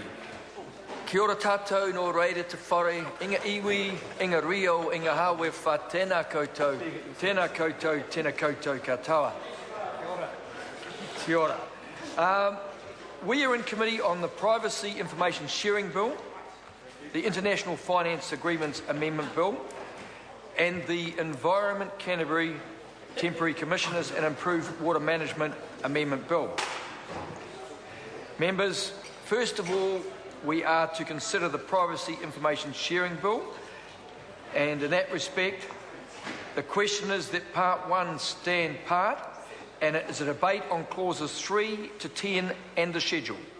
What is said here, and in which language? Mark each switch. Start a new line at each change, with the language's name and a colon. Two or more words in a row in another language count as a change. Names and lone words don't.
Māori: Kia ora tātou no reire te whare, inga iwi, inga rio, inga hawe wha tēnā koutou, tēnā koutou katoa. Kia ora.
English: We are in committee on the Privacy Information Sharing Bill, the International Finance Agreements Amendment Bill, and the Environment Canterbury Temporary Commissioners and Improved Water Management Amendment Bill. Members, first of all, we are to consider the Privacy Information Sharing Bill, and in that respect, the question is that Part 1 stand part, and it is a debate on clauses 3 to 10 and the schedule.